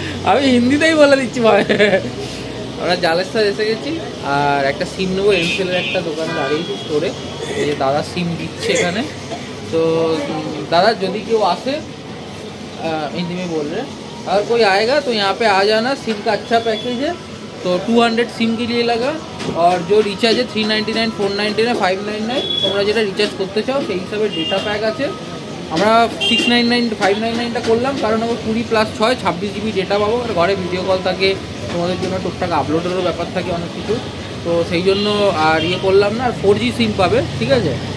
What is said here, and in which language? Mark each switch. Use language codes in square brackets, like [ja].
[bn] আমি হিন্দিতেই বলে দিচ্ছি ভাই। আমরা জালেশ্বর এসে গেছি। আর একটা সিম নেবো, এনসেলের একটা দোকানে দাঁড়িয়েছি স্টোরে। এই যে দাদা সিম দিচ্ছে এখানে। [hi] तो दादा यदि [bn] केউ আসে [hi] हिंदी में बोल रहे हैं, अगर कोई आएगा तो यहाँ पे आ जाना। सिम का अच्छा पैकेज है, तो 200 सिम के लिए लगा। और जो रिचार्ज है [bn] 399, 499, 599 তোমরা যেটা রিচার্জ করতে চাও সেই হিসাবে ডেটা প্যাক আছে। আমরা 699, 599টা করলাম, কারণ আমার 20+6 26 জিবি ডেটা পাবো। আর ঘরে ভিডিও কল থাকে, তোমাদের জন্য টুকটাক আপলোডেরও ব্যাপার থাকে অনেক কিছু, তো সেই জন্য আর ইয়ে করলাম না। আর 4G সিম পাবে, ঠিক আছে।